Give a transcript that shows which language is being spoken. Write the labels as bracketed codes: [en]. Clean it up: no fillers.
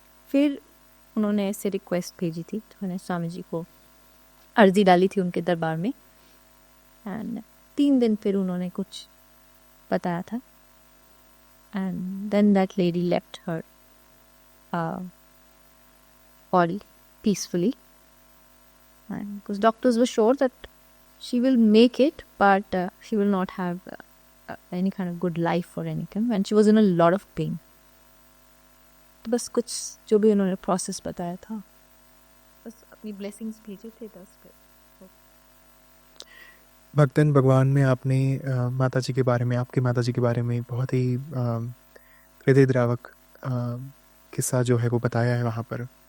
[hi] फिर उन्होंने ऐसे रिक्वेस्ट भेजी थी, तो मैंने स्वामी जी को अर्जी डाली थी उनके दरबार में, एंड 3 दिन फिर उन्होंने कुछ बताया था, [en] And then that lady left her body peacefully, and because doctors were sure that she will make it, but she will not have any kind of good life or anything, and she was in a lot of pain. [hi] तो बस कुछ जो भी उन्होंने process बताया था, बस अपनी ब्लेसिंग्स भेजे थे 10 पे. भक्तन भगवान में आपने माता जी के बारे में, आपके माता जी के बारे में बहुत ही हृदयद्रावक किस्सा जो है वो बताया है वहाँ पर.